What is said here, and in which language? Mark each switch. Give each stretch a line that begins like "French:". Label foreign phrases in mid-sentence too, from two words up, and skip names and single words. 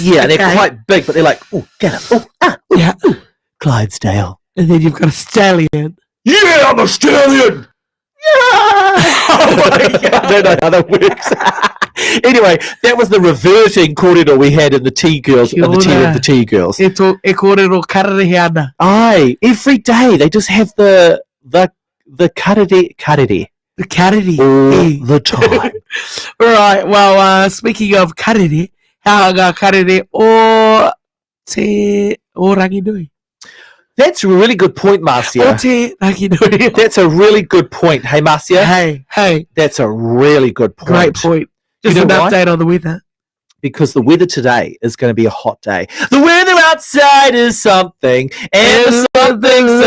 English: Yeah, and they're quite big, but they're like ooh get it, ooh ah, ooh, yeah, ooh. Clydesdale. And then you've got a stallion. Yeah, I'm a stallion. Oh my God. I don't know how that works. Anyway, that was the reverting kōrero we had in the Tea Girls, in the Tea of the Tea Girls.
Māori: E kōrero kararehe
English: Aye, every day they just have the karere. The karere. All the time. Right, well, speaking of karere, how
Māori: ngā karere o Ranginui?
English: That's a really good point, Marcia. That's a really good point. Hey, Marcia. Hey. That's a really good point. Great point. Just an update on the weather. Because the weather today is going to be a hot day. The weather outside is something, and something.